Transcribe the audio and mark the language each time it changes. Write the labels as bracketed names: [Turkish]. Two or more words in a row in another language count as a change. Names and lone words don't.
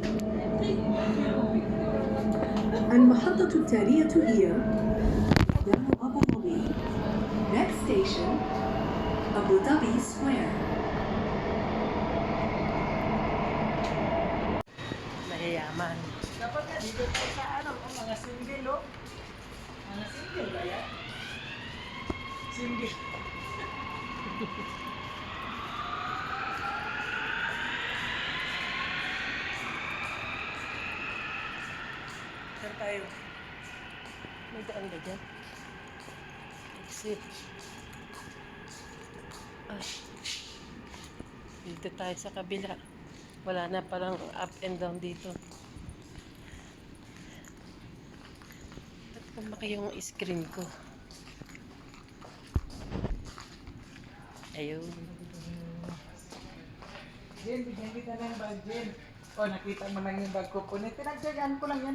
[Arabic] المحطة التالية هي destination, Abu Dhabi Square. [Filipino] Mayayaman. Dapat nga, dito tayo sa ano, ang mga single, oh. Mga single ba yan? Single. Saan tayo? May daan ba dyan? Exit. Ay. Dito tayo sa kabila. Wala na parang [English] up and down [Filipino] dito. Ba't kumaki yung screen ko? Ayun. Jen, bigyan kita ng bag, Jen. Oh, nakita mo lang yung bag ko po. Pinagdagaan ko lang yan.